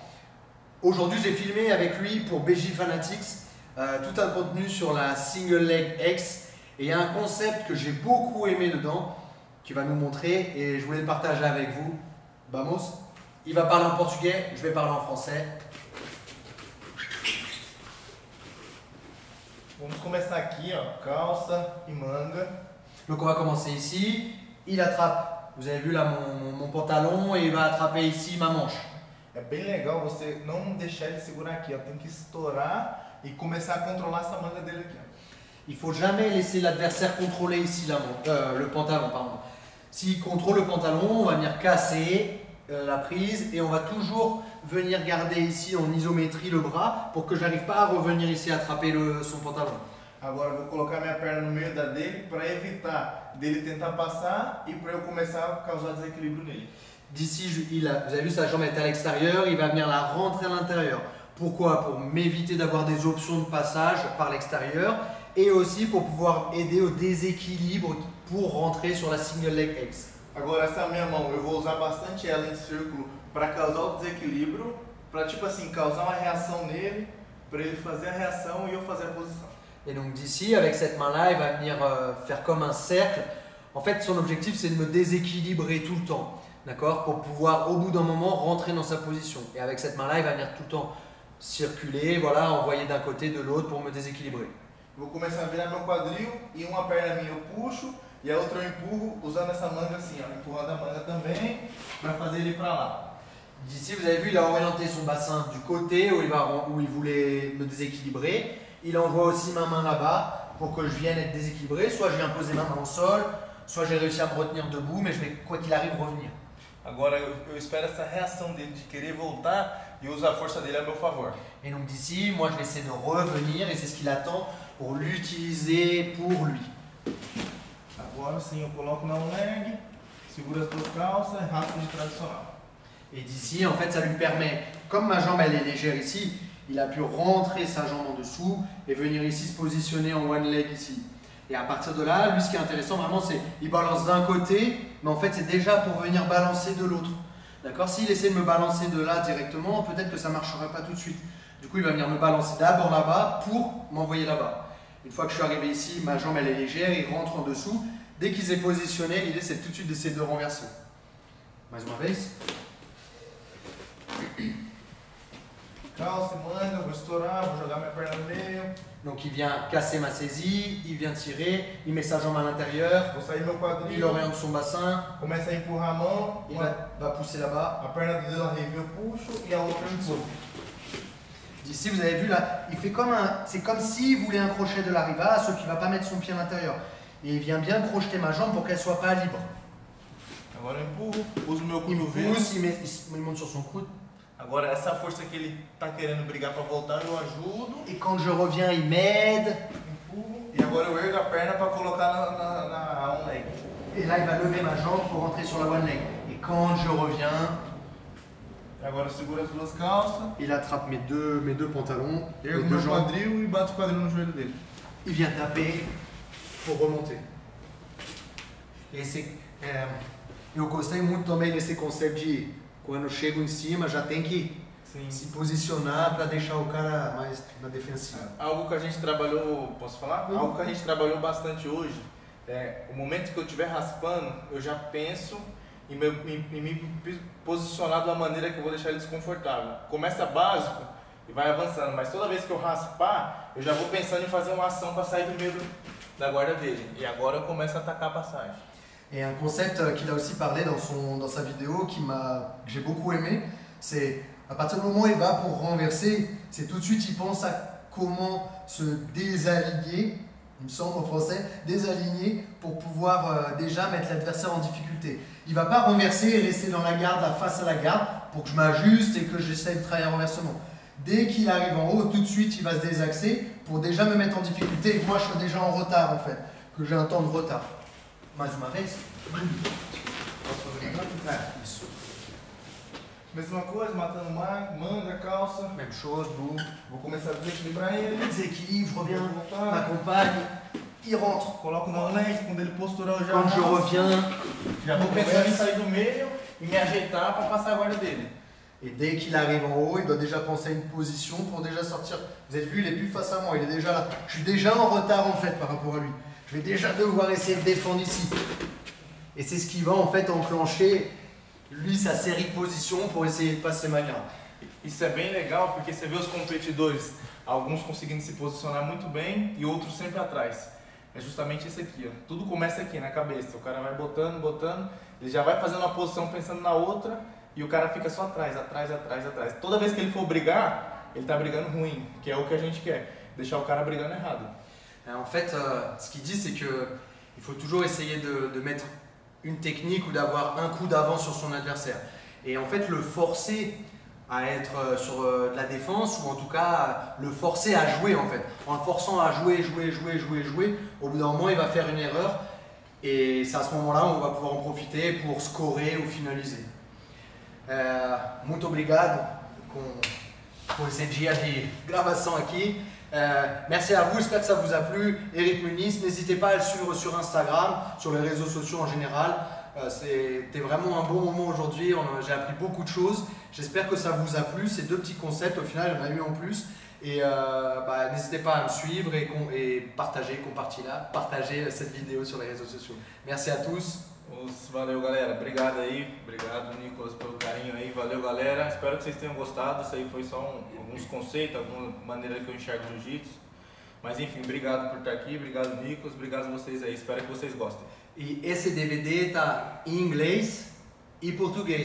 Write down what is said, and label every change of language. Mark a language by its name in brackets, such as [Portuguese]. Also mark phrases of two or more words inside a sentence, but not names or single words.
[French] Aujourd'hui, j'ai filmé avec lui pour BJ Fanatics tout un contenu sur la Single Leg X. Et il y a un concept que j'ai beaucoup aimé dedans, qu'il va nous montrer et je voulais le partager avec vous. Vamos. Il va parler en portugais, je vais parler en français. [Portuguese] Vamos começar aqui, ó, calça e manga. [French] Donc on va commencer ici. Il attrape, vous avez vu là mon pantalon, et il va attraper ici ma manche. [Portuguese] É bem legal você não deixar ele segurar aqui, ó. Tem que estourar e começar a controlar essa manga dele aqui, ó. [French] Il ne faut jamais laisser l'adversaire contrôler ici le pantalon. Pardon. S'il contrôle le pantalon, on va venir casser la prise et on va toujours venir garder ici en isométrie le bras pour que je n'arrive pas à revenir ici attraper son pantalon. [Portuguese] Agora eu vou colocar minha perna no meio da dele para evitar dele tentar passar e para eu começar a causar desequilíbrio nele. [French] D'ici, vous avez vu sa jambe est à l'extérieur, il va venir la rentrer à l'intérieur. Pourquoi? Pour m'éviter d'avoir des options de passage par l'extérieur et aussi pour pouvoir aider au déséquilibre pour rentrer sur la Single Leg X. [Portuguese] Agora essa minha mão, eu vou usar bastante ela em círculo para causar o desequilíbrio, para tipo assim, causar uma reação nele, para ele fazer a reação e eu fazer a posição. [French] Et donc d'ici, avec cette main-là, il va venir faire comme un cercle. En fait, son objectif, c'est de me déséquilibrer tout le temps, d'accord? Pour pouvoir, au bout d'un moment, rentrer dans sa position. Et avec cette main-là, il va venir tout le temps circuler, voilà, envoyer d'un côté, de l'autre pour me déséquilibrer. [Portuguese] Vou começar a virar meu quadril e uma perna minha eu puxo e a outra eu empurro usando essa manga assim, ó, empurrando a manga também para fazer ele para lá. [French] D'ici, vous avez vu, il a orienté son bassin du côté où il voulait me déséquilibrer. Il envoie aussi ma main là-bas pour que je vienne être déséquilibré. Soit je viens poser ma main dans le sol, soit j'ai réussi à me retenir debout, mais je vais, quoi qu'il arrive, revenir. [Portuguese] Agora eu espero essa reação dele de querer voltar e usar a força dele a meu favor. [French] Et donc d'ici, moi je vais essayer de revenir et c'est ce qu'il attend pour l'utiliser pour lui. [Portuguese] Agora sim eu coloco na leg, seguro as duas calças, raspo de tradicional. [French] Et d'ici, en fait, ça lui permet, comme ma jambe elle est légère ici, il a pu rentrer sa jambe en dessous et venir ici se positionner en [English] one leg [French] ici. Et à partir de là, lui ce qui est intéressant vraiment c'est il balance d'un côté, mais en fait c'est déjà pour venir balancer de l'autre. D'accord? S'il essaie de me balancer de là directement, peut-être que ça ne marcherait pas tout de suite. Du coup, il va venir me balancer d'abord là-bas pour m'envoyer là-bas. Une fois que je suis arrivé ici, ma jambe elle est légère, il rentre en dessous. Dès qu'il s'est positionné, l'idée c'est tout de suite d'essayer de renverser. [Portuguese] Mais uma vez. Calça e manga, vou estourar, vou jogar minha perna no meio. [French] Donc il vient casser ma saisie, il vient tirer, il met sa jambe à l'intérieur, [Portuguese] Vou sair meu quadril, [French] il oriente son bassin, [Portuguese] começa a empurrar a mão, [French] il va pousser là-bas. [Portuguese] a perna do dedo arriba eu puxo e a outra eu empurro. [French] D'ici, vous avez vu là, il fait comme c'est comme s'il voulait un crochet de la riva, sauf qu'il ne va pas mettre son pied à l'intérieur. Et il vient bien crocheter ma jambe pour qu'elle ne soit pas libre. [Portuguese] Agora eu empurro, uso meu [French] Il me [Portuguese] cotovelo. [French] pousse, il monte sur son coude. [Portuguese] Agora essa força que ele tá querendo brigar para voltar, eu ajudo, [French] Et quand je reviens, il m'aide. [Portuguese] empurro. E agora eu ergo a perna para colocar na [English] on leg. [French] Et là, il va lever ma jambe pour rentrer sur la [English] one leg. [French] Et quand je reviens, [Portuguese] Agora eu seguro as duas calças, [French] il attrape mes deux pantalons, mes [Portuguese] ergo [French] deux [Portuguese] meu [French] jambes. [Portuguese] quadril e bato o quadril no joelho dele. [French] Il vient taper pour remonter. [Portuguese] E eu gostei muito também desse conceito de quando eu chego em cima já tem que Sim. se posicionar para deixar o cara mais na defensiva. Algo que a gente trabalhou, posso falar? Algo que a gente trabalhou bastante hoje, o momento que eu estiver raspando, eu já penso em me posicionar de uma maneira que eu vou deixar ele desconfortável. Começa básico e vai avançando, mas toda vez que eu raspar, eu já vou pensando em fazer uma ação para sair do meio da guarda dele. E agora eu começo a atacar a passagem. [French] Et un concept qu'il a aussi parlé dans sa vidéo que j'ai beaucoup aimé, c'est à partir du moment où il va pour renverser, c'est tout de suite il pense à comment se désaligner, il me semble en français, désaligner pour pouvoir déjà mettre l'adversaire en difficulté. Il ne va pas renverser et rester dans la garde, face à la garde, pour que je m'ajuste et que j'essaie de travailler un renversement. Dès qu'il arrive en haut, tout de suite il va se désaxer pour déjà me mettre en difficulté et que moi je sois déjà en retard en fait, que j'ai un temps de retard. [Portuguese] Mais uma vez. Isso. Mesma coisa, matando manga, calça. [French] Même chose, boum. [Portuguese] Vou começar a desequilibrar ele. [French] Déséquilibre, reviens, Voltar. m'accompagne, il rentre. [Portuguese] Coloco na lente, quando ele posturar eu já [French] Quand je [Portuguese] arrasto. [French] reviens, [Portuguese] Já vou pensando em sair do meio e me ajeitar para passar a guarda dele. [French] et dès qu'il arrive en haut, il doit déjà penser à une position pour déjà sortir. Vous avez vu, il est plus face à moi, il est déjà là. Je suis déjà en retard en fait par rapport à lui. Je vais déjà devoir essayer de défendre ici. Et c'est ce qui va en fait enclencher, lui, sa série de positions pour essayer de passer ma garde. [Portuguese] Isso é bem legal porque você vê os competidores, alguns conseguindo se posicionar muito bem e outros sempre atrás. É justamente isso aqui, ó. Tudo começa aqui na cabeça. O cara vai botando, botando, ele já vai fazendo uma posição pensando na outra e o cara fica só atrás, atrás, atrás, atrás. Toda vez que ele for brigar, ele tá brigando ruim, que é o que a gente quer, deixar o cara brigando errado. [French] En fait, ce qu'il dit, c'est qu'il faut toujours essayer de mettre une technique ou d'avoir un coup d'avance sur son adversaire. Et en fait, le forcer à être sur de la défense, ou en tout cas le forcer à jouer en fait. En le forçant à jouer, au bout d'un moment, il va faire une erreur. Et c'est à ce moment-là où on va pouvoir en profiter pour scorer ou finaliser. [Portuguese] Muito obrigado com esse dia de gravação aqui. [French] Merci à vous, j'espère que ça vous a plu. Eric Muniz, n'hésitez pas à le suivre sur Instagram, sur les réseaux sociaux en général. C'était vraiment un bon moment aujourd'hui, j'ai appris beaucoup de choses. J'espère que ça vous a plu, ces deux petits concepts, au final il y en a eu en plus. Et n'hésitez pas à me suivre et partager cette vidéo sur les réseaux sociaux. Merci à tous. [Portuguese] Valeu, galera. Obrigado aí. Obrigado, Nicolas, pelo carinho aí. Valeu, galera. Espero que vocês tenham gostado. Isso aí foi só alguns conceitos, alguma maneira que eu enxergo o jiu-jitsu. Mas enfim, obrigado por estar aqui. Obrigado, Nicolas. Obrigado a vocês aí. Espero que vocês gostem. E esse DVD está em inglês e português.